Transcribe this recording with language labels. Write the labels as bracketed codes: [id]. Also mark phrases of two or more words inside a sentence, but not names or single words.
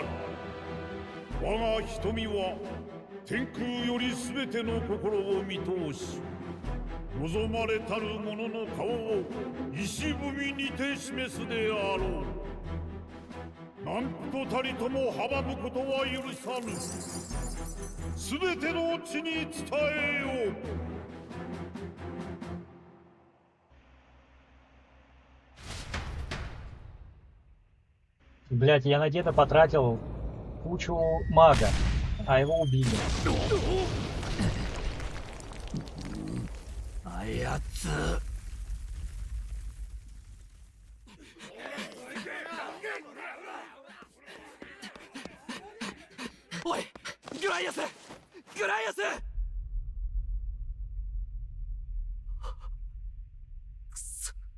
[ja] 我が瞳は天空より全ての心を見通し、望まれたる者の顔を石踏みにて示すであろう。何とたりとも阻むことは許さぬ。全ての地に伝えよう。 [ru] Блять, я на деда потратил кучу мага, а его убили. [ja] あやつ。おい、グライアス！グライアス！くそ。